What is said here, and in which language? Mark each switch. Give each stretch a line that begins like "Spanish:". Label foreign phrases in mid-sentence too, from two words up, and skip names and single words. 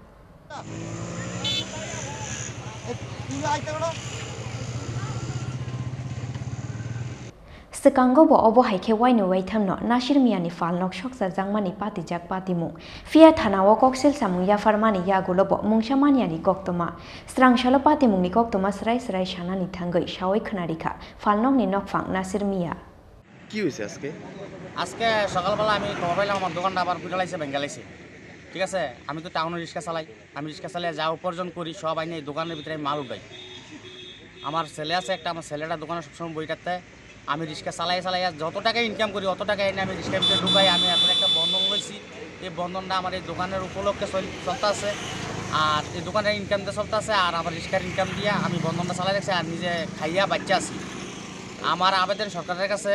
Kok Borok: Sekango bo obo haike waino waithamno Nasir Mia ni Phalnok Sokchak jangmani patijak patimung Fia thanao koksil samung yafarmani yagulo bo mungsamani ani koktoma Strangsalo patimungni koktoma srai sanani thangai shawai khonarikha Phalnok ni nokphang Nasir Mia
Bangla: কি হইছে আজকে সকালবেলা আমি খবর পাইলাম আমার দোকানটা আবার ফুটালাইছে ভেঙ্গালাইছে ঠিক আছে আমি তো টাউনে রিক্সা চালাই আমি রিক্সা চালিয়ে যা উপার্জন করি সব আইনে এই দোকানের ভিতরে আমি মাল উঠাই আমার ছেলে আছে একটা আমার ছেলেটা দোকানে সবসময় বই কাটতে আমি রিক্সা চালাই যত টাকা ইনকাম করি অত টাকা এনে আমি রিক্সার ভিতরে ঢুকাই আমি এখন একটা বন্ধন লইছি এই বন্ধনটা আমার এই দোকানের উপলক্ষে চলতে আছে আর এই দোকানের ইনকাম দিয়ে চলতে আছে আর আমার রিক্সার ইনকাম দিয়ে আমি বন্ধনটা চালাই রাখছি আর নিজে খাইয়া বাচ্চা আছি আমার আবেদন সরকারের কাছে